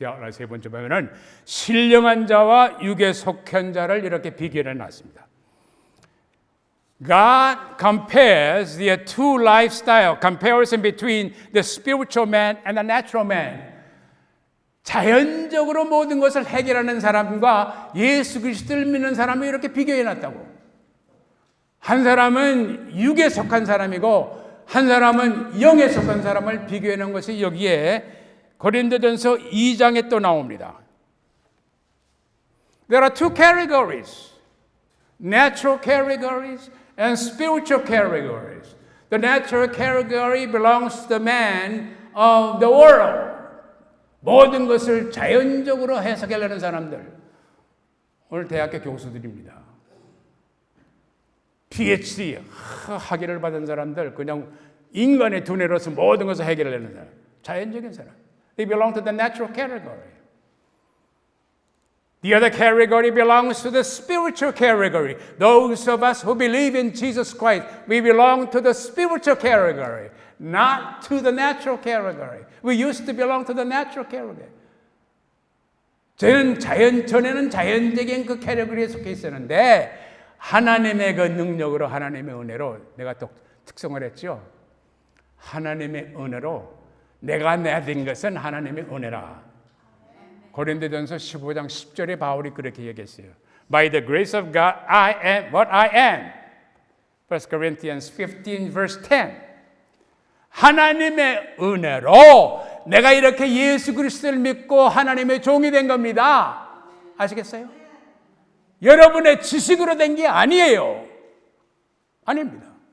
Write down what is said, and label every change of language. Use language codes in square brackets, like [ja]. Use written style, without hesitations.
[ko] 세 번째 보면은 신령한 자와 육에 속한 자를 이렇게 비교해 놨습니다. [en] God compares the two lifestyle comparison between the spiritual man and the natural man. [ko] 자연적으로 모든 것을 해결하는 사람과 예수 그리스도를 믿는 사람을 이렇게 비교해 놨다고. 한 사람은 육에 속한 사람이고 한 사람은 영에 속한 사람을 비교해 놓은 것이 여기에 고린도전서 2장에 또 나옵니다. [en] There are two categories, natural categories and spiritual categories. The natural category belongs to the man of the world. [ko] 모든 것을 자연적으로 해석하려는 사람들. 오늘 대학교 교수들입니다. PhD 학위를 받은 사람들, 그냥 인간의 두뇌로서 모든 것을 해결하려는 사람. 자연적인 사람. [en] They belong to the natural category. The other category belongs to the spiritual category. Those of us who believe in Jesus Christ, we belong to the spiritual category, not to the natural category. We used to belong to the natural category. [ko] 전에는 자연적인 그 캐리고리에 속해 있었는데 하나님의 그 능력으로 하나님의 은혜로 내가 또 특성을 했죠. 하나님의 은혜로 내가 된 것은 하나님의 은혜라. 고린도전서 15장 10절에 바울이 그렇게 얘기했어요. [en] By the grace of God, I am what I am. 1 Corinthians 15 verse 10. [ko] 하나님의 은혜로 내가 이렇게 예수 그리스도를 믿고 하나님의 종이 된 겁니다. 아시겠어요? 여러분의 지식으로 된 게 아니에요. 아닙니다.